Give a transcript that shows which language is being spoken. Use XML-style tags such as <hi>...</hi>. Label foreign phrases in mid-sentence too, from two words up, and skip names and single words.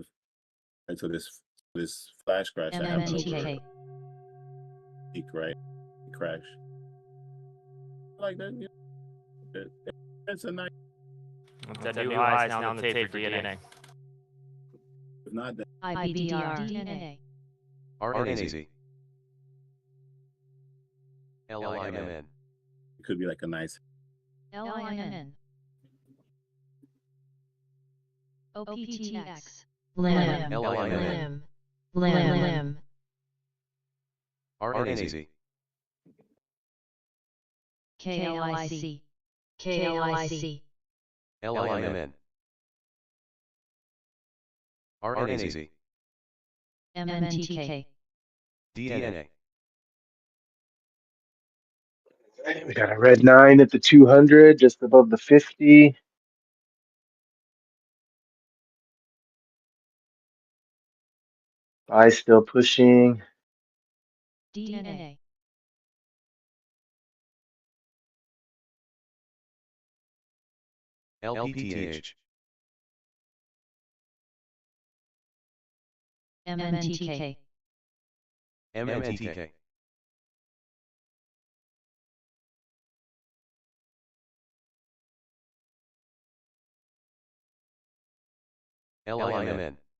<en>And so this flash crash that happened over peak, right? Crash. Like that, you know, it's a nice. It's a new highs now on the tape for DNA. If not that, IBDR. DNA. RNAZ. LIMN. it could be like a nice. LIMN. OPTX. LIM. LIMN. LIM. RNAZ. KLIC. KLIC. LIMN. RNAZ. MNTK. DNA. We got a red 9 at the 200, just above the 50. Buy still pushing. DNA. LPTH. MNTK. MNTK. LIMN.</en>